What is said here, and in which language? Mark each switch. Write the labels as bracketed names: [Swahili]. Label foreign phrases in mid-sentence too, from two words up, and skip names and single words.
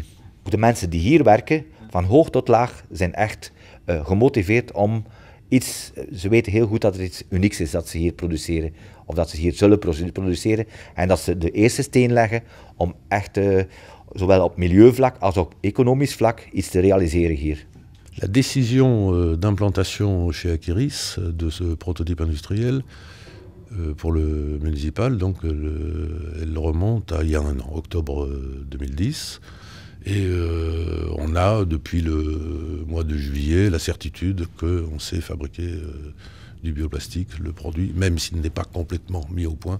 [Dutch] De mensen die hier werken, van hoog tot laag, zijn echt gemotiveerd om iets, ze weten heel goed dat er iets unieks is dat ze hier produceren, of dat ze hier zullen produceren, en dat ze de eerste steen leggen om echt, zowel op milieuvlak als op economisch vlak, iets te realiseren hier. [French] La décision d'implantation chez Aquiris de ce prototype industriel pour le municipal, donc elle remonte à il y a 1 an, octobre 2010. Et on a, depuis le mois de juillet, la certitude qu'on sait fabriquer du bioplastique, le produit, même s'il n'est pas complètement mis au point.